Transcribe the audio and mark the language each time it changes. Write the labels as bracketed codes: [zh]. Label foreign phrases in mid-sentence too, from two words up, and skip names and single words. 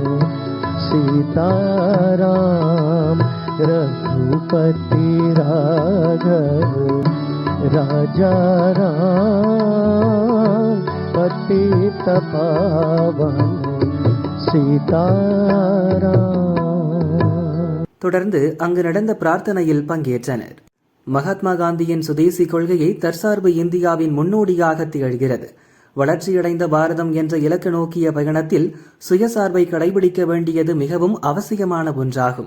[hi] सीताराम रघुपति राघव राजा राम पतित पावन सीताराम. [ta] தொடர்ந்து அங்கு நடந்த பிரார்த்தனையில் பங்கேற்றனர். மகாத்மா காந்தியின் சுதேசி கொள்கையை தற்சார்பு இந்தியாவின் முன்னோடியாக திகழ்கிறது. வளர்ச்சியடைந்த பாரதம் என்ற இலக்கு நோக்கிய பயணத்தில் சுயசார்பை கடைபிடிக்க வேண்டியது மிகவும் அவசியமான ஒன்றாகும்.